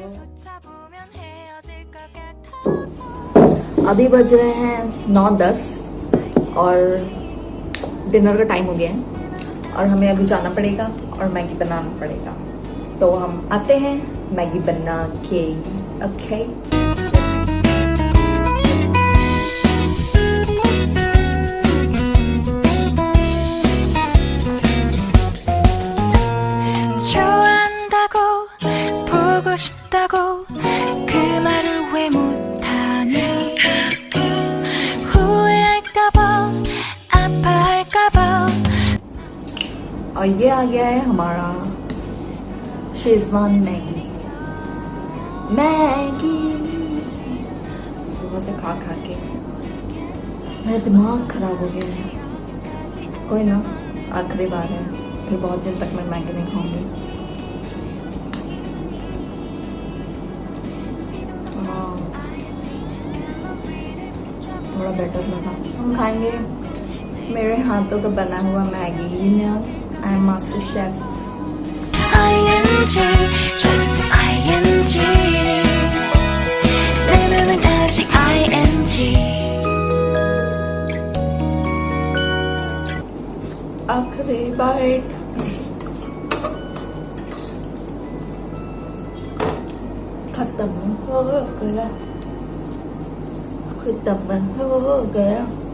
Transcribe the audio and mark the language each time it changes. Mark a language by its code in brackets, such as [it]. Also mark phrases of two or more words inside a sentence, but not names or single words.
[hi] अभी बज रहे हैं 9:10 और डिनर का टाइम हो गया है और हमें अभी जाना पड़ेगा और मैगी बनाना पड़ेगा। तो हम आते हैं मैगी बना के। ओके [ko] 좋아한다고 보고 싶다고 그 말을 왜 못하니 후회할까봐 아파할까봐 [hi] और ये आ गया है हमारा शेजवान मैगी। सुबह से खा के मेरा दिमाग खराब हो गया है। कोई ना, आखिरी बार है, फिर बहुत दिन तक मैं मैगी नहीं खाऊंगी। थोड़ा बेटर लगा। हम खाएंगे मेरे हाथों का बना हुआ मैगी ना। [en] I am master chef. ING just ING [ko] 내 맘은 아직 ING [hi] आखिरी बाइट। खत्म हो गया, खत्म हो गया।